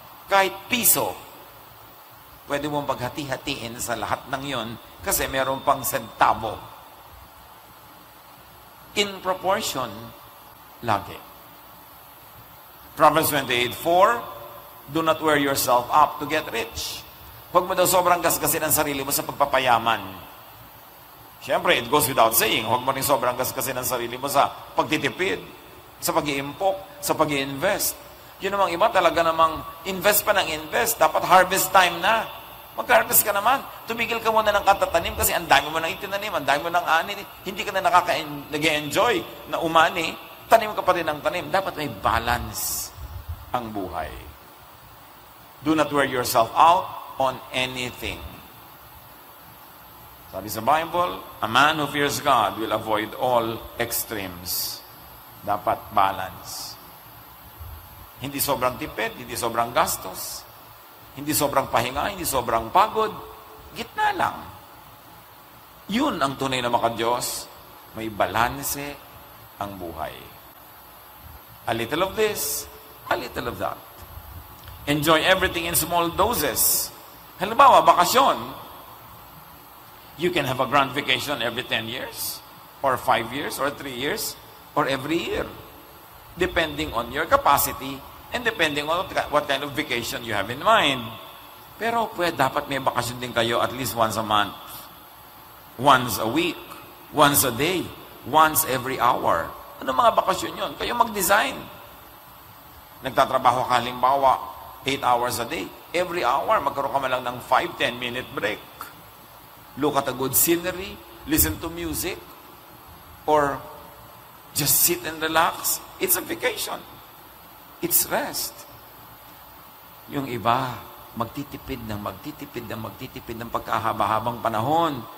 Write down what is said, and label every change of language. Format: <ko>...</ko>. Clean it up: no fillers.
<tl>Kahit piso, pwede mong paghati-hatiin sa lahat ng yon kasi meron pang sentabo.</tl> <en>In proportion,</en> <tl>lagi.</tl> <en>Proverbs 28:4, do not wear yourself up to get rich.</en> <tl>Huwag mo daw sobrang gasgasin ang sarili mo sa pagpapayaman. Siyempre,</tl> <en>it goes without saying,</en> <tl>huwag mo rin sobrang gasgasin ang sarili mo sa pagtitipid, sa pag-iimpok, sa pag-i-invest. Yun namang iba talaga namang invest pa ng invest. Dapat harvest time na. Mag-harvest ka naman. Tumigil ka muna ng katatanim kasi ang dami mo nang itinanim, ang dami mo nang ani. Hindi ka na nag-enjoy na umani. Tanim ka pa rin ng tanim. Dapat may balance ang buhay.</tl> <en>Do not wear yourself out on anything.</en> <tl>Sabi sa</tl> <en>Bible, a man who fears God will avoid all extremes.</en> <tl>Dapat balance. Hindi sobrang tipid, hindi sobrang gastos, hindi sobrang pahinga, hindi sobrang pagod. Gitna lang. Yun ang tunay na maka-Diyos. May balanse ang buhay.</tl> <en>A little of this, a little of that. Enjoy everything in small doses.</en> <tl>Halimbawa, bakasyon.</tl> <en>You can have a grand vacation every 10 years, or 5 years, or 3 years, or every year. Depending on your capacity, and depending on what kind of vacation you have in mind.</en> <tl>Pero dapat may bakasyon din kayo</tl> <en>at least once a month. Once a week. Once a day. Once every hour.</en> <tl>Ano mga bakasyon yun? Kayo mag-design. Nagtatrabaho ka halimbawa</tl> <en>8 hours a day. Every hour,</en> <tl>magkaroon ka man lang ng</tl> <en>5-10 minute break. Look at a good scenery, listen to music, or just sit and relax. It's a vacation. It's rest.</en> <tl>Yung iba, magtitipid ng pagkahaba-habang panahon.</tl>